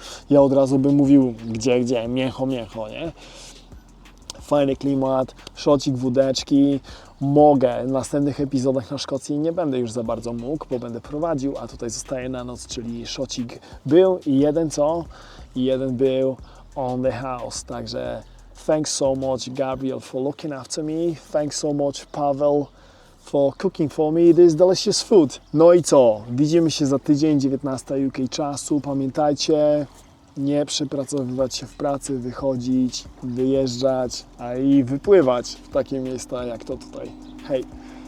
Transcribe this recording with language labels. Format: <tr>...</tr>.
<pl>Ja od razu bym mówił, gdzie, mięcho, nie? Fajny klimat, szocik, wódeczki. Mogę w następnych epizodach na Szkocji nie będę już za bardzo mógł, bo będę prowadził, a tutaj zostaję na noc, czyli szocik był i jeden był</pl> <en>on the house. Także thanks so much Gabriel for looking after me. Thanks so much Paweł for cooking for me this delicious food.</en> <pl>No i co? Widzimy się za tydzień, 19 UK czasu. Pamiętajcie, nie przepracowywać się w pracy, wychodzić, wyjeżdżać, a i wypływać w takie miejsca jak to tutaj. Hej!</pl>